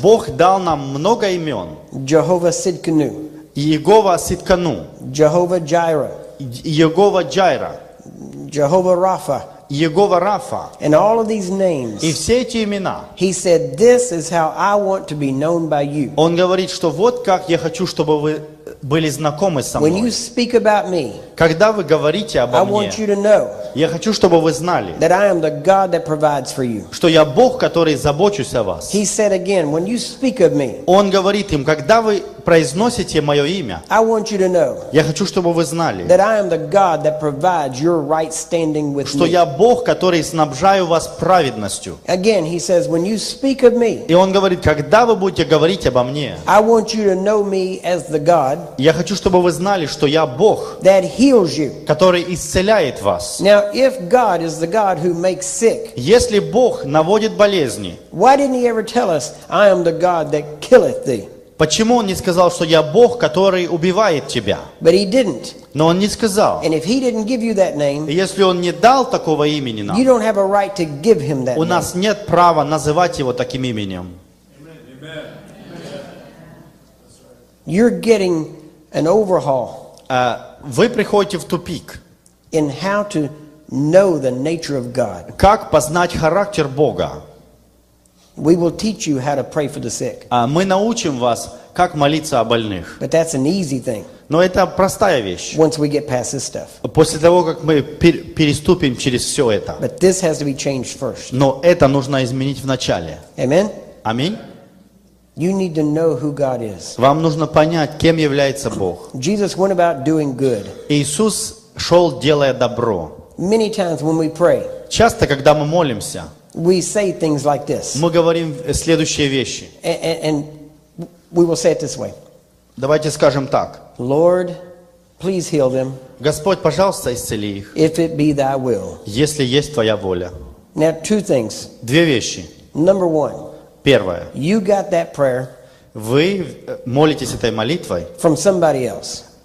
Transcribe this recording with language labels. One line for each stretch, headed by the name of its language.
Russian: Бог дал нам много имен.
English: Jehovah Sidkenu,
Russian: Иегова Ситкану,
English: Jehovah Jireh,
Russian: Иегова Джайра,
English: Jehovah Rapha,
Russian: Иегова Рафа.
English: and all of these names.
Russian: И все эти имена.
English: He said, "This is how I want to be known by you."
Russian: Он говорит, что вот как я хочу, чтобы вы были знакомы со
English: When you
Russian: мной.
English: speak about me,
Russian: Когда вы говорите
English: I
Russian: обо мне,
English: want you to know
Russian: я хочу, чтобы вы знали,
English: that I am the God that provides for you.
Russian: что я Бог, который забочусь о вас.
English: He said again, when you speak of me,
Russian: Он говорит им, когда вы произносите мое имя,
English: I want you to know
Russian: я хочу, чтобы вы знали,
English: that I am the God that provides your right standing with
Russian: что
English: me.
Russian: я Бог, который снабжаю вас праведностью.
English: Again, he says, when you speak of me,
Russian: И он говорит, когда вы будете говорить обо мне,
English: I want you to know me as the God
Russian: я хочу, чтобы вы знали, что я Бог,
English: that heals you.
Russian: который исцеляет вас.
English: Now, if God is the God who makes sick,
Russian: Если Бог наводит болезни,
English: why didn't he ever tell us, I am the God that killeth thee?
Russian: почему Он не сказал, что я Бог, который убивает тебя?
English: But he didn't.
Russian: Но Он не сказал.
English: And if he didn't give you that
Russian: И
English: name,
Russian: если Он не дал такого имени
English: you
Russian: нам,
English: don't have a right to give him that
Russian: у
English: name.
Russian: нас нет права называть Его таким именем.
English: You're getting an overhaul
Russian: Вы приходите в тупик.
English: in how to know the nature of God.
Russian: Как познать характер Бога?
English: We will teach you how to pray for the sick.
Russian: Мы научим вас, как молиться о больных.
English: But that's an easy thing
Russian: Но это простая вещь.
English: once we get past this stuff.
Russian: После того, как мы переступим через все это.
English: But this has to be changed first.
Russian: Но это нужно изменить в начале.
English: Amen?
Russian: Аминь.
English: You need to know who God is.
Russian: Вам нужно понять, кем является Бог.
English: Jesus went about doing good.
Russian: Иисус шел, делая добро.
English: Many times when we pray,
Russian: Часто, когда мы молимся,
English: we say things like this.
Russian: мы говорим следующие вещи.
English: And we will say it this way.
Russian: Давайте скажем так.
English: Lord, please heal them
Russian: Господь, пожалуйста, исцели их,
English: if it be thy will.
Russian: если есть Твоя воля.
English: Now, two things.
Russian: Две вещи.
English: Number one,
Russian: Первое.
English: you got that prayer
Russian: Вы молитесь этой молитвой,
English: from somebody else.